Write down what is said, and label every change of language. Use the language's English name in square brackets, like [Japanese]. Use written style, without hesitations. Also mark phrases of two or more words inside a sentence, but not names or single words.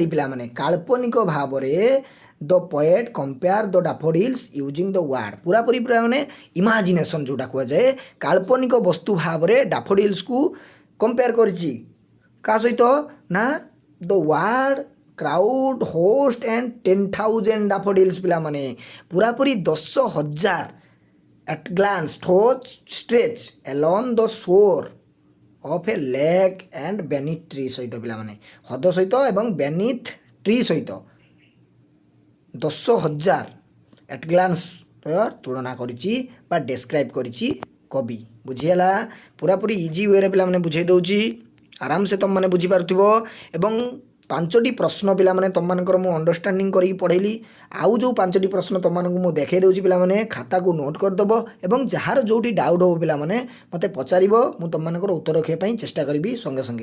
[Odia] ପିଲାମାନେ, କାଳ୍ପନିକ ଭାବରେ [English] the poet compare the daffodils using the word, [Odia] ପୁରାପୁରି ପିଲାମାନେ ଇମାଜିନେସନ୍ ଯେଉଁଟା କୁହାଯାଏ, କାଳ୍ପନିକ ବସ୍ତୁ ଭାବରେ ଡାଫୋଡିଲ୍ସକୁ କମ୍ପେୟାର କରିଛି କାହା ସହିତ ନା [English] the word crowd host and [Odia] 10,000 ଡାଫୋଡିଲ୍ସ ପିଲାମାନେ, ପୁରାପୁରି 10,000 [English] at glance stretch along the shore of a lake and beneath tree [Odia] ସହିତ ପିଲାମାନେ, ହ୍ରଦ ସହିତ ଏବଂ [English] beneath tree [Odia] ସହିତ 10,000 [English] at glance [Odia] ତୁଳନା କରିଛି ବା ଡେସ୍କ୍ରାଇବ୍ କରିଛି କବି। ବୁଝିହେଲା? ପୁରାପୁରି [English] easy wayରେ [Odia] ପିଲାମାନେ ବୁଝେଇ ଦେଉଛି, ଆରାମସେ ତୁମମାନେ ବୁଝିପାରୁଥିବ। ଏବଂ 5ଟି ପ୍ରଶ୍ନ ପିଲାମାନେ ତୁମମାନଙ୍କର ମୁଁ ଅଣ୍ଡରଷ୍ଟାଣ୍ଡିଂ କରିକି ପଢ଼େଇଲି। ଆଉ ଯେଉଁ 5ଟି ପ୍ରଶ୍ନ ତୁମମାନଙ୍କୁ ମୁଁ ଦେଖାଇ ଦେଉଛି ପିଲାମାନେ, ଖାତାକୁ ନୋଟ୍ କରିଦେବ ଏବଂ ଯାହାର ଯେଉଁଠି ଡାଉଟ୍ ହେବ ପିଲାମାନେ ମୋତେ ପଚାରିବ, ମୁଁ ତୁମମାନଙ୍କର ଉତ୍ତର ରଖିବା ପାଇଁ ଚେଷ୍ଟା କରିବି ସଙ୍ଗେ ସଙ୍ଗେ।